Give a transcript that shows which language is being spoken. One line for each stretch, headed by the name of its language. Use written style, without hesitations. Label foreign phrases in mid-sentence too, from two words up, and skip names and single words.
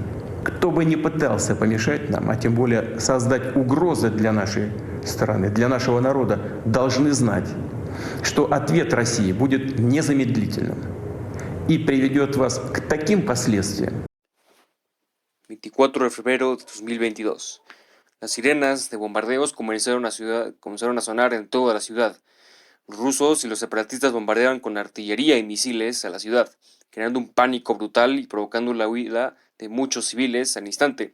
Russian: Кто бы ни пытался помешать нам, а тем более создать угрозы для нашей страны, для нашего народа, должны знать, что ответ России будет незамедлительным и приведет вас к таким последствиям.
Spanish: 24 de febrero de 2022. Las sirenas de bombardeos comenzaron a sonar en toda la ciudad. Los rusos y los separatistas bombardeaban con artillería y misiles a la ciudad, creando un pánico brutal y provocando la huida de muchos civiles al instante.